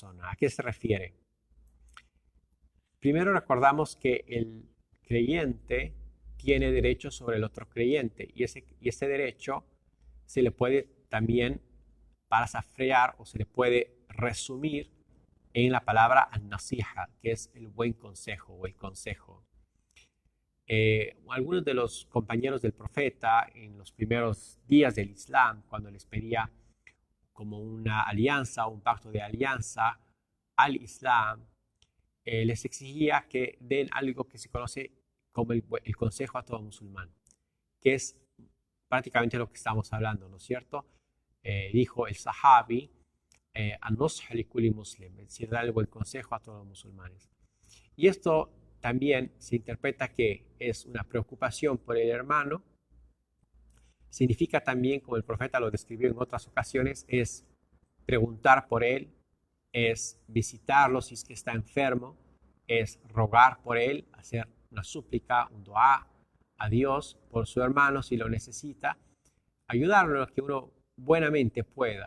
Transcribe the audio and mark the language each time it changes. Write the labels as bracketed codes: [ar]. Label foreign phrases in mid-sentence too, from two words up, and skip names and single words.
[es] ¿A qué se refiere? Primero recordamos que el creyente tiene derecho sobre el otro creyente, y ese derecho se le puede también parafrasear o se le puede resumir en la palabra an-nasiha, que es el buen consejo o el consejo. Algunos de los compañeros del profeta en los primeros días del Islam, cuando les pedía como una alianza o un pacto de alianza al Islam, les exigía que den algo que se conoce como el consejo a todo musulmán, que es prácticamente lo que estamos hablando, ¿no es cierto? Dijo el [ar] الصحابي النصح لكل مسلم, [es] es decir, dar el buen consejo a todos los musulmanes. Y esto también se interpreta que es una preocupación por el hermano. Significa también, como el profeta lo describió en otras ocasiones, es preguntar por él, es visitarlo si es que está enfermo, es rogar por él, hacer una súplica, un dua a Dios por su hermano si lo necesita, ayudarlo en lo que uno buenamente pueda.